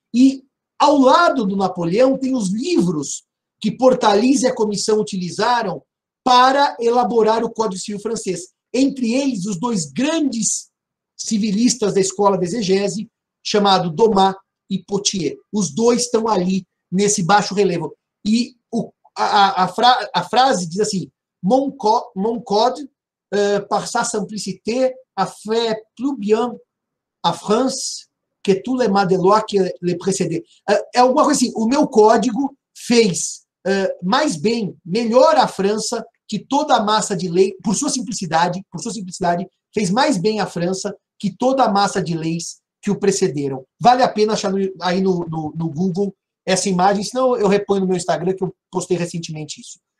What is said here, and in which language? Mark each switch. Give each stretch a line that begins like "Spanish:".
Portuguese: E ao lado do Napoleão tem os livros que Portalis e a comissão utilizaram para elaborar o Código Civil francês. Entre eles, os dois grandes civilistas da escola de exegese, chamado Dumas e Potier. Os dois estão ali nesse baixo relevo. E a frase diz assim:
French: Mon code, par sa simplicité, a fait plus bien a France que tous les mâts de loi que le précédaient.
Portuguese: É alguma coisa assim: o meu código fez mais bem, melhor a França que toda a massa de lei, por sua simplicidade, fez mais bem a França que toda a massa de leis que o precederam. Vale a pena achar aí no Google essa imagem, senão eu reponho no meu Instagram, que eu postei recentemente isso.